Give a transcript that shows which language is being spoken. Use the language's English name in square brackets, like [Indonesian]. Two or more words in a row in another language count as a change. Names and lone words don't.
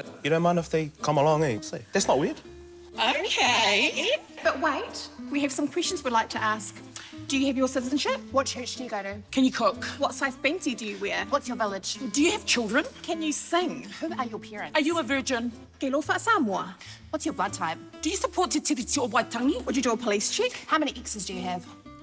[English] You don't mind if they come along, eh? Say, that's not weird. Okay. But wait, we have some questions we'd like to ask. Do you have your citizenship? What church do you go to? Can you cook? What size Benty do you wear? What's your village? Do you have children? Can you sing? Who are your parents? Are you a virgin? [Samoan] Ke lofa Samoa. [English] What's your blood type? Do you support Te Tiriti o Waitangi? Would you do a police check? How many exes do you have?